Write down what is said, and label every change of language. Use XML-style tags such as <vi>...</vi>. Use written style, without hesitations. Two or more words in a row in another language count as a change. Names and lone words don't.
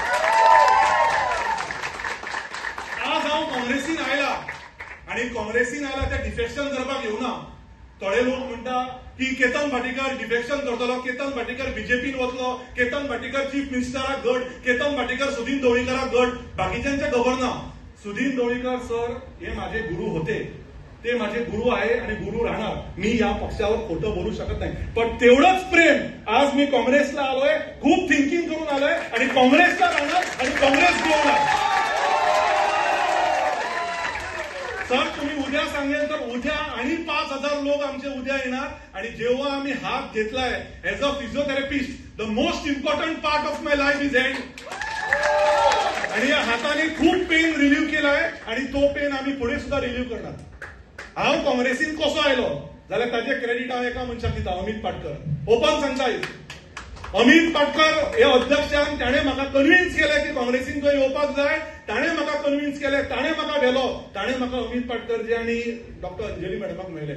<kok>आज हांव काँग्रेसीन आयला आणि काँग्रेसीन आयला ते डिफेक्शन करपाक येवना. थोडे लोक म्हणटा की केतन भाटीकर डिफेक्शन करतलो, केतन भाटीकर बीजेपीन वतलो, केतन भाटीकर</kok> <en>Chief Ministerak</en> <kok>गट, केतन भाटीकर सुदीन ढवळीकराक गट.</kok> <mr>बाकीच्यांचे खबर ना. सुदीन ढवळीकर सर हे माझे गुरु होते, ते माझे गुरु आहे आणि गुरु राहणार. मी या पक्षावर खोटं बोलू शकत नाही, पण तेवढंच प्रेम आज मी काँग्रेसला आलोय, खूप थिंकिंग करून आलोय आणि काँग्रेसला राहणार आणि काँग्रेस घेणार. सर तुम्ही उद्या सांगेल तर उद्या आणि 5,000 लोक आमचे उद्या येणार आणि जेव्हा आम्ही हात घेतलाय</mr> <en>as a physiotherapist, the most important part of my life is hand.</en> <mr>आणि या हाताने खूप</mr> <en>pain relieve</en> <mr>केलाय आणि तो</mr> <en>pain relieve</en> <mr>करणार.</mr> <kok>हांव काँग्रेसीन कसो आयलो जाल्यार ताचे क्रेडिट हांव एका मनशाक दिता, अमित पाटकर. ओपन सांगता अमित पाटकर हे अध्यक्षान ताणे म्हाका कन्विन्स केलें की काँग्रेसीन खंय येवपाक जाय. ताणे म्हाका कन्विन्स केलें, ताणे म्हाका व्हेलो, ताणे म्हाका अमित पाटकरजी आनी डॉक्टर अंजली मॅडमाक मेळ्ळे.</kok>